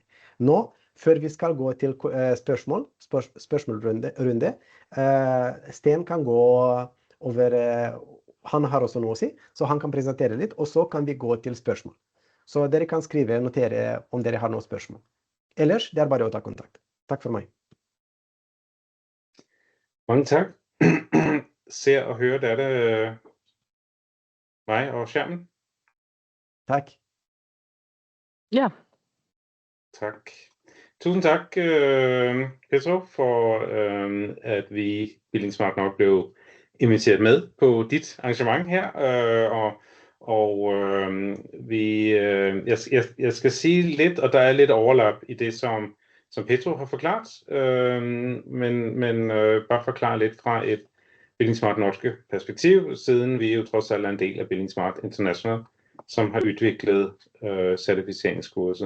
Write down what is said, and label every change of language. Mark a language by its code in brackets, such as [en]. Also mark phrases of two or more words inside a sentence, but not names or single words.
[no] Nå, før vi skal gå til spørsmålrunde, Sten kan gå over, han har også noe å si, så han kan presentere litt, og så kan vi gå til spørsmål. Så dere kan skrive, notere om dere har noen spørsmål. Ellers, det er bare å ta kontakt. Takk for meg. [da] Mange tak. Ser og hører dere mig og skærmen? [no] Takk. Ja. [da] Tak. Tusind tak, Petro, for at vi Billingsmart nok blev inviteret med på dit arrangement her, jeg skal sige lidt, og der er lidt overlap i det, som Petro har forklaret, men bare forklare lidt fra et Billingsmart norske perspektiv, siden vi jo trods alt er en del af Billingsmart International, som har udviklet certificeringskurset.